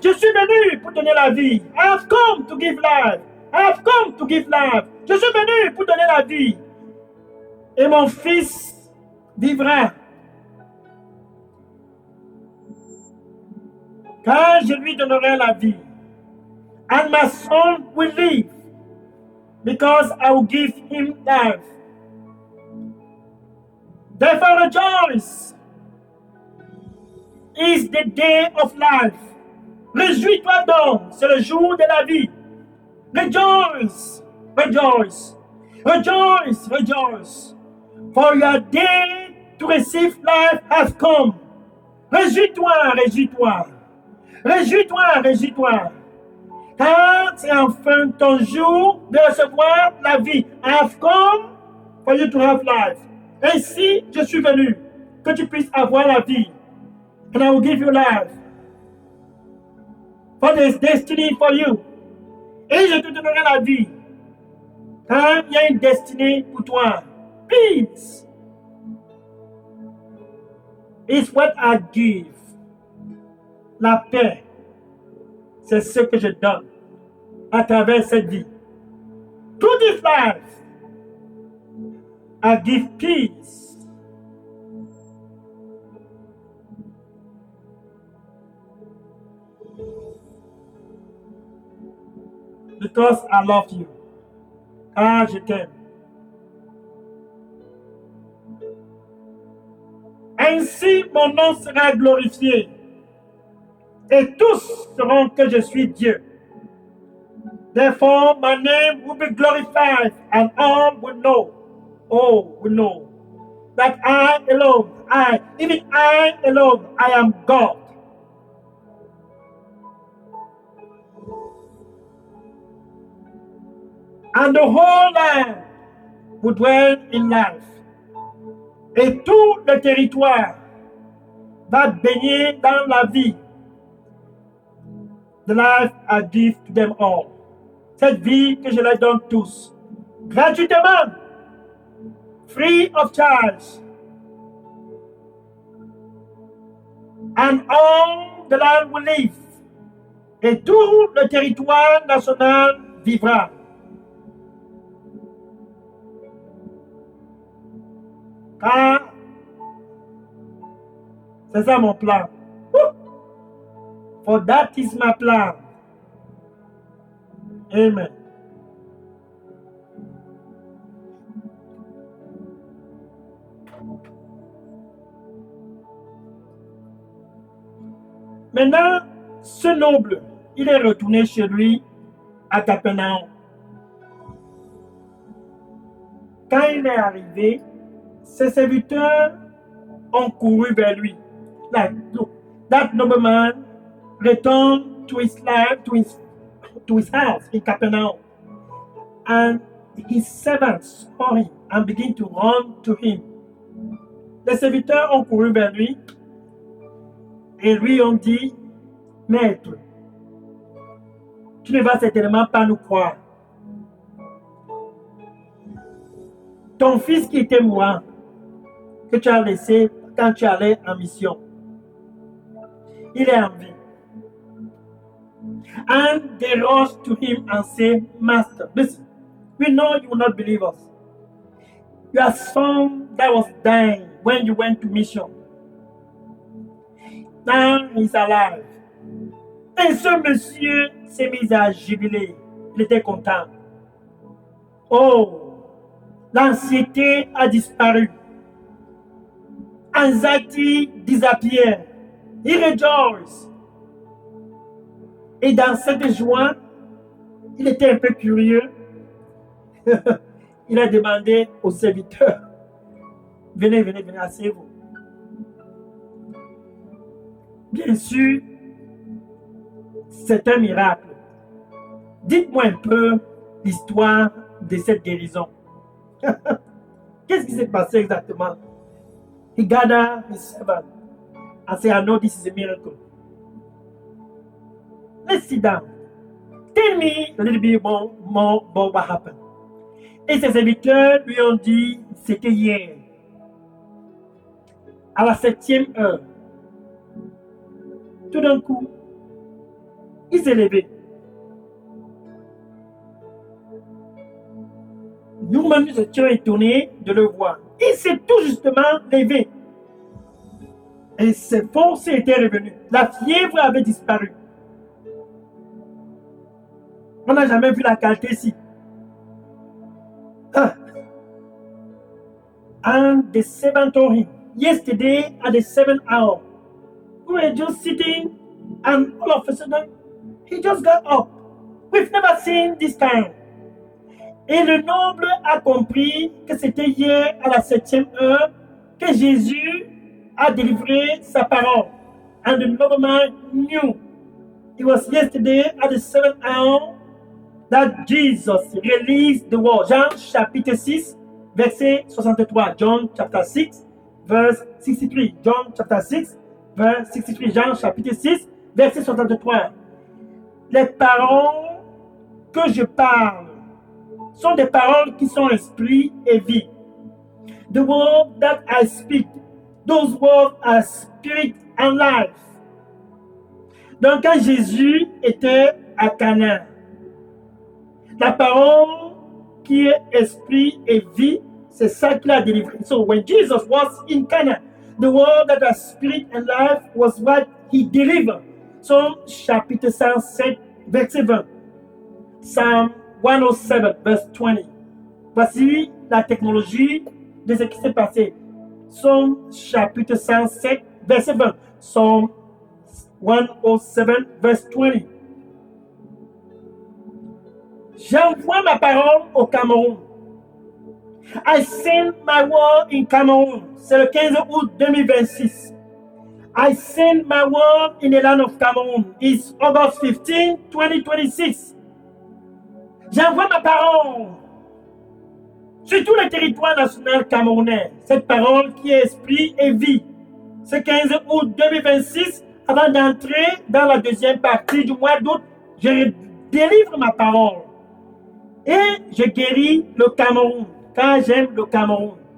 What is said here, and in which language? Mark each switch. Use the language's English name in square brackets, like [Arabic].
[French] Je suis venu pour donner la vie. [English] I have come to give life. I have come to give life. [French] Je suis venu pour donner la vie. Et mon fils vivra. Car je lui donnerai la vie. [English] And my son will live. Because I will give him life. Therefore rejoice. Is the day of life. [French] Réjouis-toi donc, c'est le jour de la vie. [English] Rejoice, rejoice, rejoice, rejoice. For your day to receive life has come. [French] Réjouis-toi, réjouis-toi. Réjouis-toi, réjouis-toi. Car c'est enfin ton jour de recevoir la vie. [English] I have come for you to have life. [French] Ainsi, je suis venu, que tu puisses avoir la vie. [English] And I will give you life. For there is destiny for you. [French] Et je te donnerai la vie. Car il y a une destinée pour toi. [English] Peace is what I give. [French] La paix, c'est ce que je donne à travers cette vie. [English] To this life, I give peace. Because I love you. [French] Car je t'aime. Ainsi mon nom sera glorifié. Et tous sauront que je suis Dieu. [English] Therefore my name will be glorified, and all will know, that I alone, even I alone, I am God. And the whole land will dwell in life. [French] Et tout le territoire va baigner dans la vie. [English] The life I give to them all. [French] Cette vie que je leur donne tous. Gratuitement. [English] free of charge. And all the land will live. [French] Et tout le territoire national vivra. Car c'est ça mon plan. [English] For that is my plan. Amen. [French] Maintenant, ce noble, il est retourné chez lui à Capernaum. Quand il est arrivé, ses serviteurs ont couru vers lui. [English] Like, look, that nobleman returned to his life, to his house in Capernaum. And his servants saw him and began to run to him. [French] Les serviteurs ont couru vers lui et lui ont dit, Maître, tu ne vas certainement pas nous croire. Ton fils qui était mourant, que tu as laissé quand tu allais en mission, il est en vie. [English] And they rushed to him and said, Master, listen, we know you will not believe us. Your son that was dying when you went to mission, now he's alive. [French] Et ce monsieur s'est mis à jubiler. Il était content. Oh, l'anxiété a disparu. [English] Anxiety disappeared. He rejoiced. [French] Et dans cette joie, il était un peu curieux. Il a demandé aux serviteurs, venez, asseyez-vous. Bien sûr, c'est un miracle. Dites-moi un peu l'histoire de cette guérison. Qu'est-ce qui s'est passé exactement? [English] He gathered his servant and said, I know this is a miracle. Let's sit down. Tell me a little bit more about what happened. [French] Et ses serviteurs lui ont dit, c'était hier, à la 7e heure. Tout d'un coup, il s'est levé. Nous-mêmes, nous étions étonnés de le voir. Il s'est tout justement levé. Et ses forces étaient revenues. La fièvre avait disparu. On n'a jamais vu la qualité ici. [English] And the servant told him, yesterday at the 7th hour, we were just sitting and all of a sudden, he just got up. We've never seen this kind. [French] Et le noble a compris que c'était hier à la 7e heure que Jésus a délivré sa parole. [English] And the nobleman knew it was yesterday at the 7th hour that Jesus released the word. [French] Jean chapitre 6, verset 63. [English] John chapter 6, verse 63. John chapter 6, verse 63. [French] Jean chapitre 6, verset 63. Les paroles que je parle sont des paroles qui sont esprit et vie. [English] The word that I speak, those words are spirit and life. [French] Donc quand Jésus était à Cana, la parole qui est esprit et vie, c'est ça qu'il a délivré. [English] So when Jesus was in Cana, the word that has spirit and life was what he delivered. [French] Psalm chapitre 107, verset 20. [English] Psalm 107, verse 20. [French] Voici la technologie de ce qui s'est passé. Psalm chapitre 107, verset 20. [English] Psalm 107, verse 20. [French] J'envoie ma parole au Cameroun. [English] I send my word in Cameroun. [French] C'est le 15 août 2026. [English] I send my word in the land of Cameroon. It's August 15, 2026. [French] J'envoie ma parole sur tout le territoire national camerounais. Cette parole qui est esprit et vie. Ce 15 août 2026, avant d'entrer dans la deuxième partie du mois d'août, je délivre ma parole. Et je guéris le Cameroun, car j'aime le Cameroun.